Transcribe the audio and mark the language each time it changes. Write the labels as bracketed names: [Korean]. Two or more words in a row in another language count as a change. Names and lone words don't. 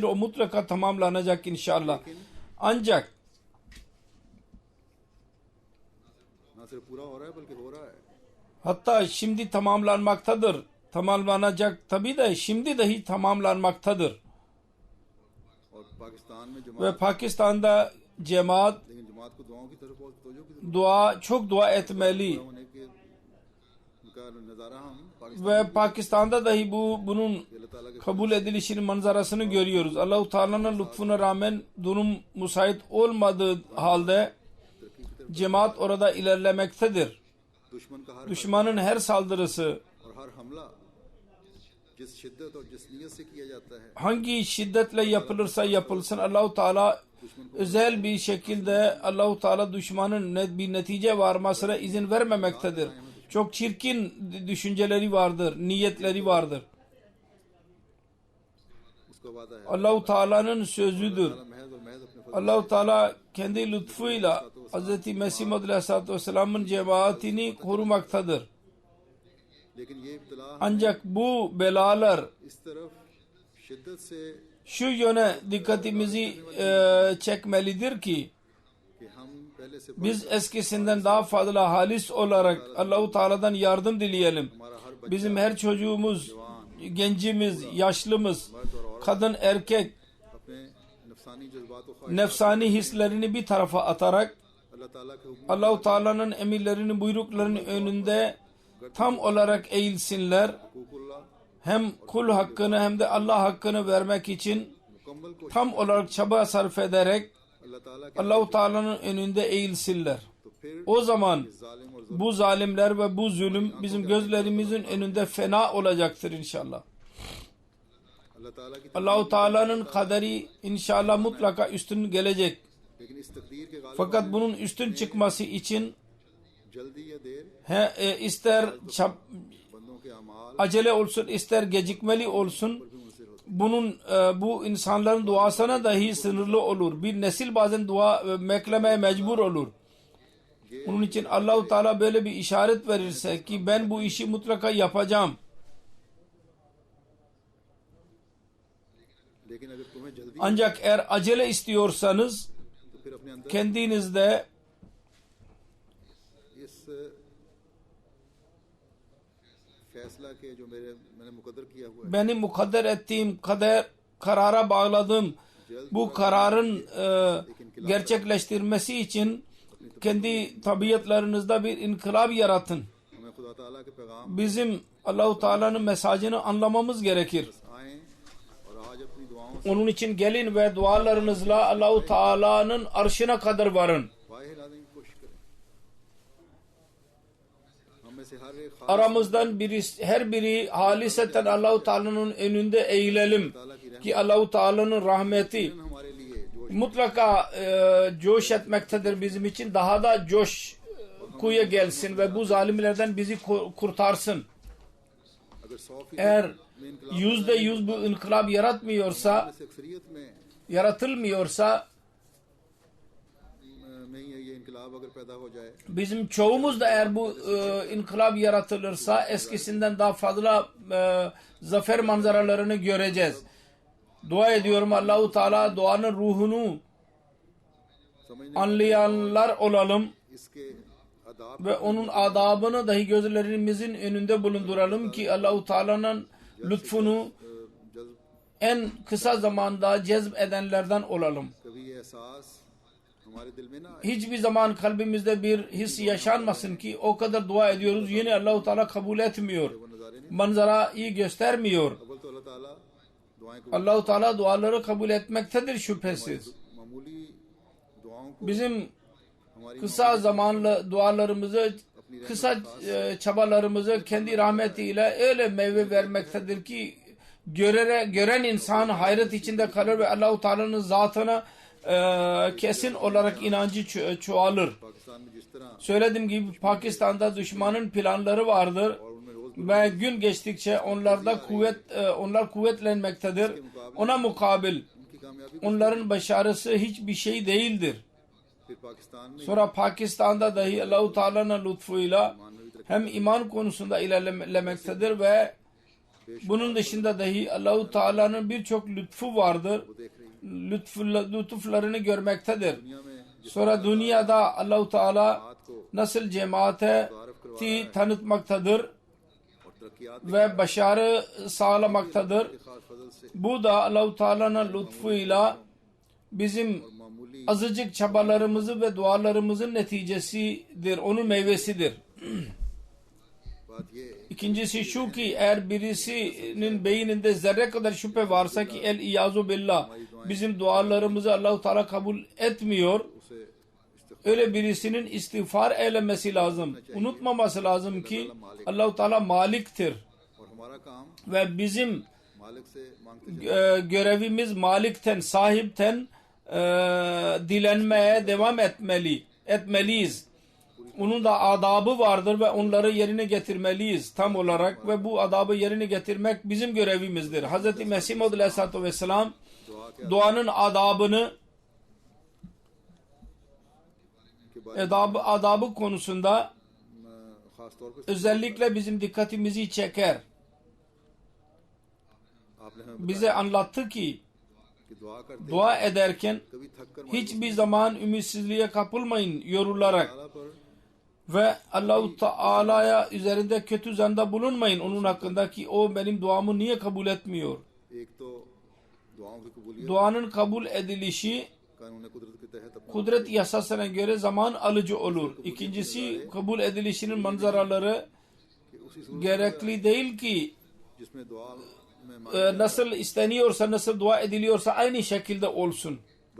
[Turkish] O mutlaka tamamlanacak inşallah. Ancak [Urdu] نہ صرف پورا ہو رہا ہے بلکہ ہو رہا ہے. [Turkish] hatta şimdi tamamlanmaktadır. Tamamlanacak tabii de şimdi dahi tamamlanmaktadır. [Urdu] اور پاکستان میں جماعت, [Turkish] Ve Pakistan'da cemaat [Urdu] لیکن جماعت کو دعاؤں کی طرف بہت توجہ کی ضرورت [Turkish] çok dua etmeli. [Urdu] ہونے کے ان کا نظارہ ہم پاکستان [Turkish] Ve Pakistan'da dahi bunun [Urdu] اللہ تعالیٰ کے [Turkish] kabul edilişinin manzarasını görüyoruz. Allah-u Teala'nın lütfuna rağmen durum müsait olmadığı halde cemaat orada ilerlemektedir. [Urdu] دشمن کا ہر [Turkish] Düşmanın her saldırısı [Urdu] اور ہر حملہ جس شدت اور جس نیت سے کیا جاتا ہے, [Turkish] hangi şiddetle yapılırsa yapılsın Allah-u Teala özel bir şekilde Allah-u Teala düşmanın bir netice varmasına izin vermemektedir. Çok çirkin düşünceleri vardır, niyetleri vardır. [Urdu] اس کا وعدہ ہے [Turkish] Allah-u Teala'nın sözüdür. [Urdu] محض اور محض اپنے فضل [Turkish] Allah-u Teala kendi lütfuyla Hz. Mesih Maud Aleyhisselatü Vesselam'ın cemaatini korumaktadır. [Urdu] لیکن یہ ابتلا [Turkish] Ancak bu belalar [Urdu] اس طرف شدت سے [Turkish] şu yöne dikkatimizi çekmelidir ki [Urdu] کہ ہم پہلے سے [Turkish] biz eskisinden daha fazla halis olarak Allah-u Teala'dan yardım dileyelim. [Urdu] ہمارا ہر بچہ [Turkish] Bizim her çocuğumuz, gencimiz, yaşlımız, kadın, erkek [Urdu] اپنے نفسانی جذبات اور خواہشات [Turkish] nefsani hislerini bir tarafa atarak [Urdu] اللہ تعالیٰ کے حکم [Turkish] Allah-u Teala'nın emirlerini, buyruklarının önünde tam olarak eğilsinler. [Urdu] हुकूकुल्लाह [Turkish] Hem kul hakkını hem de Allah hakkını vermek için [Urdu] مکمل کو [Turkish] tam olarak çaba sarf ederek [Urdu] اللہ تعالیٰ کے [Turkish] Allah-u Teala'nın önünde eğilsinler. [Urdu] تو پھر [Turkish] O zaman [Urdu] اس ظالم اور ظلم [Turkish] bu zalimler ve bu zulüm bizim gözlerimizin önünde fena olacaktır inşallah. [Urdu] اللہ تعالیٰ کی [Turkish] Allah-u Teala'nın kaderi inşallah mutlaka üstün gelecek. [Urdu] لیکن اس تقدیر کے غالب [Turkish] Fakat bunun üstün çıkması için [Urdu] جلدی یا دیر [Turkish] ister [Urdu] بندوں کے اعمال [Turkish] acele olsun, ister gecikmeli olsun, [Urdu] بھی منحصر ہوتے [Turkish] bunun bu insanların duasına dahi sınırlı olur. Bir nesil bazen dua beklemeye mecbur olur. Onun için Allah-u Teala böyle bir işaret verirse ki ben bu işi mutlaka yapacağım. [Urdu] لیکن اگر تمہیں جلدی [Turkish] Ancak eğer acele istiyorsanız [Urdu] تو پھر اپنے اندر [Turkish] kendinizde [Urdu] اس فیصلہ کے جو میں نے مقدر کیا ہوا ہے [Turkish] benim mukadder ettiğim karara bağladım. Bu kararın gerçekleştirmesi için kendi tabiatlarınızda bir inkılap yaratın. [Urdu] ہمیں خدا تعالیٰ کے پیغام [Turkish] Bizim Allah-u Teala'nın mesajını anlamamız gerekir. [Urdu] آئے اور آج اپنی دعاؤں سے [Turkish] Onun için gelin ve dualarınızla Allah-u Teala'nın arşına kadar varın. [Urdu] واہے لانے کی کوشش کریں ہم میں سے ہر ایک خاص [Turkish] Aramızdan her biri haliseten Allah-u Teala'nın önünde eğilelim ki Allah-u Teala'nın rahmeti [Urdu] ہمارے لیے جو [Turkish] mutlaka coş etmektedir bizim için. Daha da coşkuya gelsin ve bu zalimlerden bizi kurtarsın. [Urdu] اگر 100% [Turkish] Eğer [Urdu] میں انقلاب [Turkish] %100 bu inkılap yaratmıyorsa, [Urdu] سے اکثریت میں [Turkish] yaratılmıyorsa [Urdu] میں ہی یہ انقلاب اگر پیدا ہو جائے [Turkish] bizim çoğumuz da eğer bu inkılap yaratılırsa eskisinden daha fazla zafer manzaralarını göreceğiz. Dua ediyorum Allah-u Teala duanın ruhunu [Urdu] समझने [Turkish] anlayanlar olalım [Urdu] اس کے آداب [Turkish] ve onun adabını dahi gözlerimizin önünde bulunduralım ki Allah-u Teala'nın lütfunu [Urdu] जज्ब [Turkish] en kısa zamanda cezb edenlerden olalım. [Urdu] کبھی یہ احساس ہمارے دل میں نہ آئے [Turkish] Hiçbir zaman kalbimizde bir his yaşanmasın ki o kadar dua ediyoruz yine Allah-u Teala kabul etmiyor. [Urdu] وہ نظارے نہیں [Turkish] Manzarayı göstermiyor. [Urdu] اوّل تو اللہ تعالیٰ دعائیں کو [Turkish] Allah-u Teala duaları kabul etmektedir şüphesiz. [Urdu] معمولی دعاؤں کو [Turkish] Bizim [Urdu] हमारी [Turkish] kısa zamanlı dualarımızı, kısa çabalarımızı kendi rahmetiyle öyle meyve vermektedir ki gören insan hayret içinde kalır ve Allah-u Teala'nın zatına kesin olarak inancı çoğalır. [Urdu] پاکستان میں جس طرح [Turkish] Söylediğim gibi Pakistan'da düşmanın planları vardır [Urdu] اور ان میں روز [Turkish] ve gün geçtikçe onlar kuvvetlenmektedir. Ona mukabil [Urdu] ان کی کامیابی [Turkish] onların başarısı hiçbir şey değildir. [Urdu] پھر پاکستان میں [Turkish] Sonra Pakistan'da dahi Allah-u Teala'nın lütfuyla hem iman konusunda ilerlemektedir ve bunun dışında dahi Allah-u Teala'nın birçok lütfu vardır. [Urdu] وہ دیکھ رہی ہے [Turkish] Lütuflarını görmektedir. [Urdu] دنیا میں جس [Turkish] Sonra dünyada Allah-u Teala [Urdu] بات کو [Turkish] nasıl cemaate tanıtmaktadır [Urdu] اور ترقیات [Turkish] ve başarı sağlamaktadır. [Urdu] کے خاص فضل سے [Turkish] Bu da Allah-u Teala'nın lütfuyla bizim [Urdu] मामूली [Turkish] azıcık çabalarımızı ve dualarımızın neticesidir, onun meyvesidir. [Urdu] بات یہ [Turkish] İkincisi şu ki eğer birisinin beyninde zerre kadar şüphe varsa ki [Arabic] العياذ بالله [Turkish] bizim dualarımızı Allah-u Teala kabul etmiyor. [Urdu] उसे [Turkish] Öyle birisinin istiğfar eylemesi lazım. Unutmaması lazım ki Allah-u Teala maliktir. [Urdu] اور ہمارا کام [Turkish] Ve bizim [Urdu] مالک سے مانگتے [Turkish] görevimiz malikten, sahipten dilenmeye devam etmeliyiz. Onun da adabı vardır ve onları yerine getirmeliyiz tam olarak ve bu adabı yerine getirmek bizim görevimizdir. Hz. Mesih Maud Aleyhisselatü Vesselam [Urdu] دعا کے [Turkish] duanın adabını [Urdu] کے بارے [Turkish] adabı konusunda [Urdu] میں خاص طور پر [Turkish] özellikle bizim dikkatimizi çeker. [Urdu] آپ نے ہمیں [Turkish] Bize anlattı ki [Urdu] کہ دعا کرتے [Turkish] dua ederken [Urdu] کبھی تھک کر [Turkish] hiçbir zaman ümitsizliğe kapılmayın yorularak [Urdu] تعالیٰ پر [Turkish] ve Allah-u Teala'ya üzerinde kötü zanda bulunmayın onun hakkında ki o benim duamı niye kabul etmiyor. [Urdu] ایک تو دعاؤں کی قبولیت [Turkish] Duanın kabul edilişi [Urdu] قانون قدرت کے تحت اپنا [Turkish] kudret yasasına göre zaman alıcı olur. İkincisi kabul edilişinin manzaraları [Urdu] کہ اسی صورت [Turkish] gerekli değil ki [Urdu] جس میں دعا میں [Turkish] nasıl isteniyorsa, nasıl dua ediliyorsa aynı şekilde olsun.